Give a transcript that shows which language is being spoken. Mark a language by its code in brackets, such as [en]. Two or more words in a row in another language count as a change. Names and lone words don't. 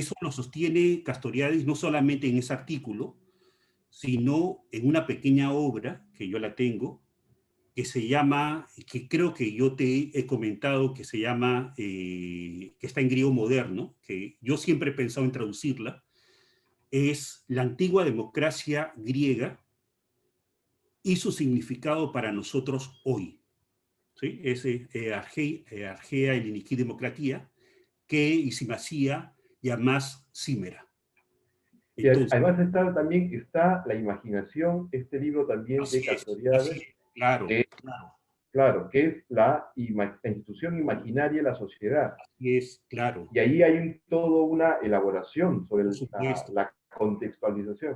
[es] Eso lo sostiene Castoriadis no solamente en ese artículo, sino en una pequeña obra que yo la tengo, que se llama, que creo que yo te he comentado, que se llama, que está en griego moderno, que yo siempre he pensado en traducirla, es La antigua democracia griega y su significado para nosotros hoy. ¿Sí? Es [el] Argea Ελληνική Δημοκρατία και η σημασία για μας σήμερα. [es] Y Entonces, además también está La imaginación, este libro también de así Castoriadis, es, claro, que, claro, claro, que es la institución imaginaria de la sociedad. así es, claro, Y ahí hay toda una elaboración sobre por supuesto, la contextualización.